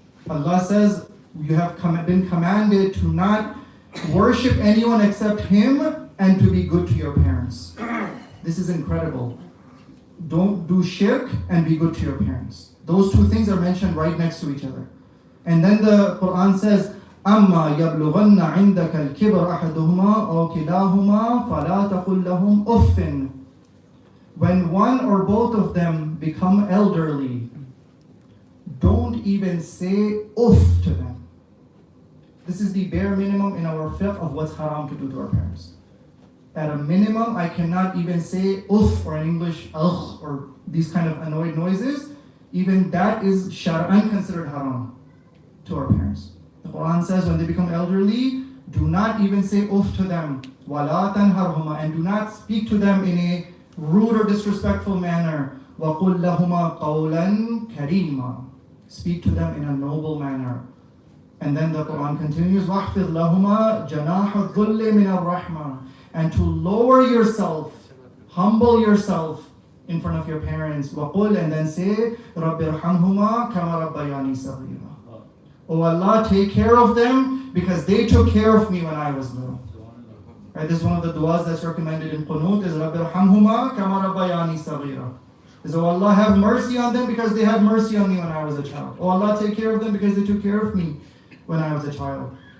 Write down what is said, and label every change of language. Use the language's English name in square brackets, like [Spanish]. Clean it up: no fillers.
[English] Allah says, you have been commanded to not worship anyone except Him and to be good to your parents. This is incredible. Don't do shirk and be good to your parents. Those two things are mentioned right next to each other. And then the Quran says, [Arabic] أَمَّا يَبْلُغَنَّ عِنْدَكَ الْكِبَرَ أَحَدُهُمَا أَوْ كِلَاهُمَا فَلَا تَقُلْ لَهُمْ أُفٍّ. [English] When one or both of them become elderly, don't even say uff to them. This is the bare minimum in our fiqh of what's haram to do to our parents. At a minimum, I cannot even say uff, or in English, ugh, or these kind of annoyed noises. Even that is shar'an considered haram to our parents. The Quran says when they become elderly, do not even say uff to them. [Arabic] وَلَا تَنْهَرْهُمَا, [English] and do not speak to them in a rude or disrespectful manner. [Arabic] وَقُلْ لَهُمَا قَوْلًا كَرِيمًا. [English] Speak to them in a noble manner. And then the Quran continues, [Arabic] وَاحْفِظْ لَهُمَا جَنَاحَ الظُّلِّ مِنَ الرَّحْمَةِ. [English] And to lower yourself, humble yourself in front of your parents. [Arabic] وَقُلْ, [English] and then say, [Arabic] رَبِّ ارْحَمْهُمَا كَمَا رَبَّيَانِي صَغِيرًا. [English] Oh Allah, take care of them because they took care of me when I was little. Right, this is one of the du'as that's recommended in Qunut, is [Arabic] رَبِّ ارْحَمْهُمَا كَمَا رَبَّيَانِي صَغِيرًا. [English] Is, oh Allah, have mercy on them because they had mercy on me when I was a child. Oh Allah, take care of them because they took care of me when I was a child.